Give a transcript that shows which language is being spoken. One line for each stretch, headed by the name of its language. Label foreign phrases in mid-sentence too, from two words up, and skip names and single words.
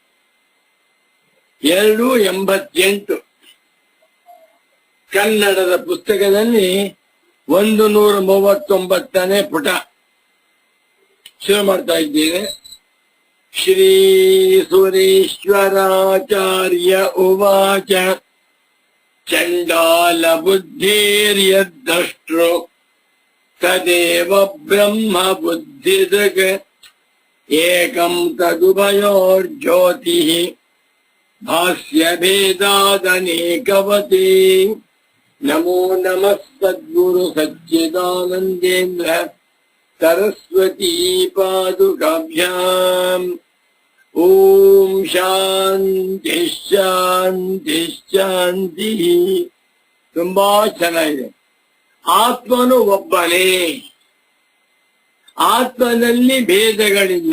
Kannada: 288 ಕನ್ನಡದ ಪುಸ್ತಕದಲ್ಲಿ 139ನೇ ಪುಟ. ಶುರು ಮಾಡ್ತಾ ಇದ್ದೇನೆ.
Sanskrit: ಶ್ರೀ ಸುರೇಶ್ವರಾಚಾರ್ಯ ಉವಾಚ ಚಂಡಾಲ ಬುದ್ಧಿರ್ಯದ್ದಷ್ಟೃ ತದೇವ ಬ್ರಹ್ಮ ಬುದ್ಧಿದೃಕ್ ಏಕಂ ತದುಭಯೋರ್ಜ್ಯೋತಿಃ ಭಾಸ್ಯ ಭೇದಾದನೇಕವತಿ. ನಮೋ ನಮಃ ಸದ್ಗುರು ಸಚ್ಚಿದಾನಂದೇಂದ್ರ ಸರಸ್ವತೀ ಪಾದುಕಾಭ್ಯಾಂ. ಓಂ ಶಾಂತಿ ಶಾಂತಿ ಶಾಂತಿ.
Kannada: ತುಂಬಾ ಚೆನ್ನಾಗಿದೆ. ಆತ್ಮನು ಒಬ್ಬನೇ, ಆತ್ಮನಲ್ಲಿ ಭೇದಗಳಿಲ್ಲ.